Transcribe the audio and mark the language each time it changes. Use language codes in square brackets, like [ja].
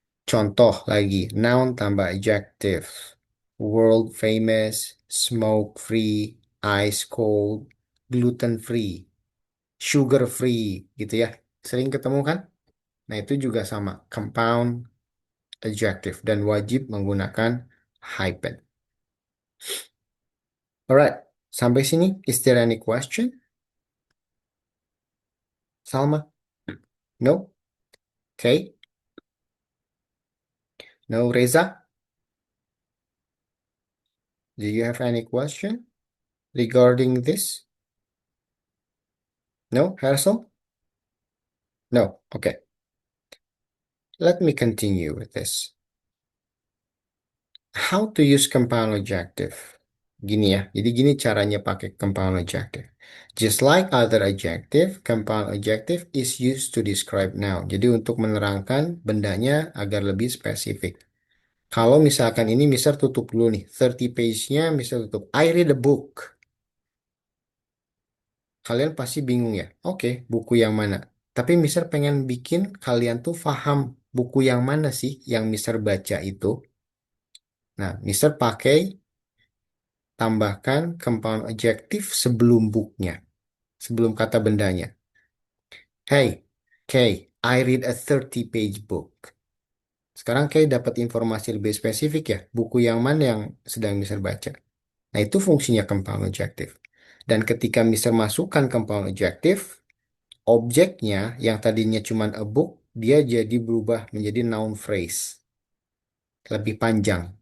[id] Contoh lagi, noun tambah adjective. World famous, smoke free, ice cold, gluten free, sugar free, gitu ya. Sering ketemu kan? Nah, itu juga sama, compound adjective dan wajib menggunakan hyphen. [en] Alright, [id] sampai sini, [en] is there any question? Salma? No? Okay. No, Reza? Do you have any question regarding this? No, Harsel? No, okay. Let me continue with this. How to use compound adjective? [id] Gini ya, jadi gini caranya pakai compound adjective. [en] Just like other adjective, compound adjective is used to describe noun. [id] Jadi untuk menerangkan bendanya agar lebih spesifik. Kalau misalkan ini Mister tutup dulu nih, 30 page-nya Mister tutup. [en] I read a book. [id] Kalian pasti bingung ya. Oke, buku yang mana? Tapi Mister pengen bikin kalian tuh paham buku yang mana sih yang Mister baca itu. Nah, Mister pakai tambahkan compound adjective sebelum booknya, sebelum kata bendanya. [en] Hey, Kay, I read a 30-page book. [id] Sekarang Kay dapat informasi lebih spesifik ya, buku yang mana yang sedang Mister baca. Nah, itu fungsinya compound adjective. Dan ketika Mister masukkan compound adjective, objeknya yang tadinya cuma a book, dia jadi berubah menjadi noun phrase. Lebih panjang.